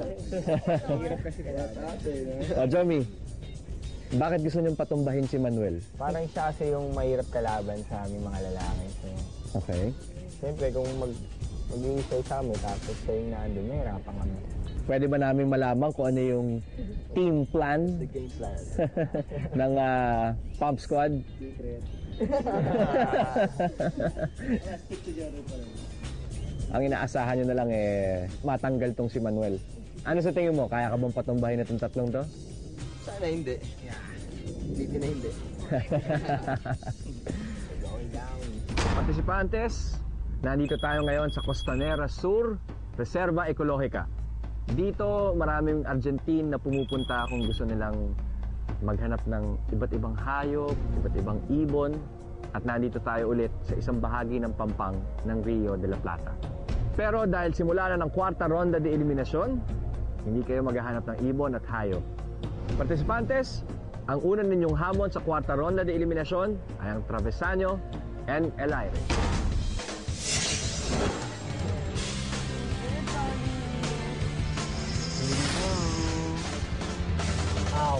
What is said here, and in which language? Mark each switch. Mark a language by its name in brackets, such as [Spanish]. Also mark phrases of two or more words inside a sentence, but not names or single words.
[Filipino] Jomi, bakit gusto niyong patumbahin si Manuel? Parang siya kasi yung mahirap kalaban sa aming mga lalaki. So, Okay. siyempre kung mag-iisay sa amin tapos siya yung nandun, mahirapan kami. Pwede ba namin malaman kung ano yung team plan [English] The game plan. [Filipino] ng Pump Squad? Secret. Ang inaasahan nyo na lang matanggal tong si Manuel. Ano sa tingin mo? Kaya ka bang patumbahin itong tatlong to? Sana hindi. Hindi na hindi. Partisipantes, nandito tayo ngayon sa Costanera Sur, Reserva Ecológica. Dito maraming Argentine na pumupunta kung gusto nilang maghanap ng iba't ibang hayop, iba't ibang ibon. At nandito tayo ulit sa isang bahagi ng pampang ng Rio de la Plata. Pero dahil simula na ng [Spanish] kwarta ronda de eliminasyon, [Filipino] hindi kayo maghahanap ng ibon at hayop. Partisipantes, ang una ninyong hamon sa [Spanish] kwarta ronda de eliminasyon [Filipino] ay ang Travesaño and El Aire. Ow.